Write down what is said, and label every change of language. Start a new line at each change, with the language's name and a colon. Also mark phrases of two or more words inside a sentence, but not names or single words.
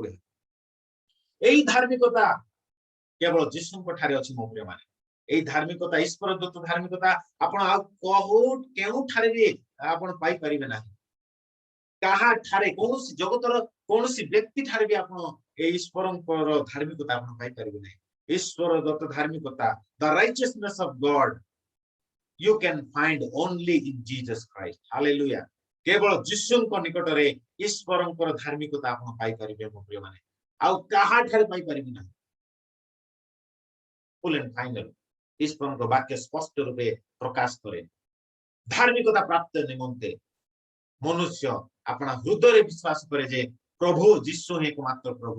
Odia: ଏଇ ଧାର୍ମିକତା କେବଳ ଯୀଶୁଙ୍କ ଠାରେ ଅଛି ମୋ ପ୍ରିୟମାନେ। ଏଇ ଧାର୍ମିକତା, ଈଶ୍ୱର ଦତ୍ତ ଧାର୍ମିକତା ଆପଣ ଆଉ କେଉଁଠାରେ ବି ଆପଣ ପାଇପାରିବେ ନାହିଁ। କାହା ଠାରେ, କୌଣସି ଜଗତର କୌଣସି ବ୍ୟକ୍ତି ଠାରେ ବି ଆପଣ ଏଇ ଈଶ୍ୱରଙ୍କର ଧାର୍ମିକତା ଆପଣ ପାଇପାରିବେ ନାହିଁ। ଈଶ୍ୱର ଦତ୍ତ ଧାର୍ମିକତା,
English: the righteousness of God you can find only in Jesus Christ. Hallelujah.
Odia: କେବଳ ଯୀଶୁଙ୍କ ନିକଟରେ ଈଶ୍ୱରଙ୍କର ଧାର୍ମିକତା ଆପଣ ପାଇପାରିବେ ମୋ ପ୍ରିୟମାନେ, ଆଉ କାହା ଠାରେ ପାଇପାରିବେ ନାହିଁ।
English: full and final
Odia: ଈଶ୍ୱରଙ୍କ ବାକ୍ୟ ସ୍ପଷ୍ଟ ରୂପେ ପ୍ରକାଶ କରେ। ଧାର୍ମିକତା ପ୍ରାପ୍ତ ନିମନ୍ତେ ମନୁଷ୍ୟ ଆପଣା ହୃଦୟରେ ବିଶ୍ୱାସ କରେ ଯେ ପ୍ରଭୁ ଯୀଶୁ ହିଁ ଏକମାତ୍ର ପ୍ରଭୁ।